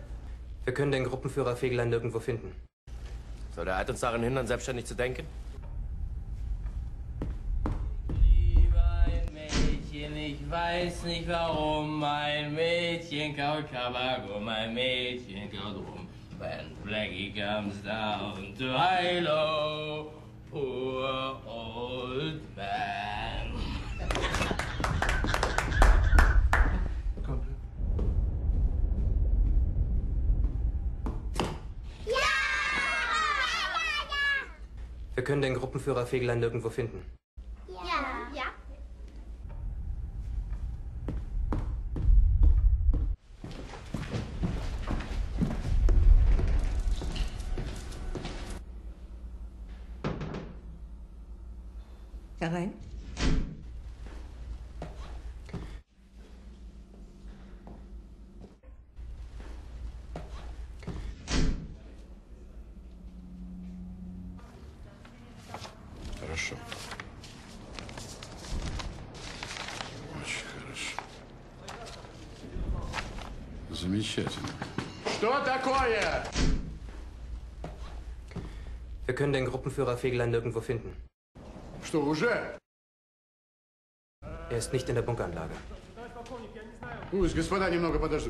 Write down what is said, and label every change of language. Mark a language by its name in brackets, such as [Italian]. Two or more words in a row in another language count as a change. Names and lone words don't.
[German] Wir können den Gruppenführer Fegelein nirgendwo finden. Soll der Eid uns daran hindern, selbstständig zu denken? Liebe ein Mädchen, ich weiß nicht warum. Ein Mädchen kaut Tabak, mein Mädchen kaut rum. [English] When Blackie comes down to high-low, poor old man. [German] Wir können den Gruppenführer Fegelein nirgendwo finden. Ja. Herein. [Russian] Хорошо. Очень хорошо. Замечательно. Что такое? [German] Wir können den Gruppenführer Fegelein nirgendwo finden. [Russian] Что, уже? [German] Er ist nicht in der Bunkeranlage. [Russian] Пусть господа немного подождут.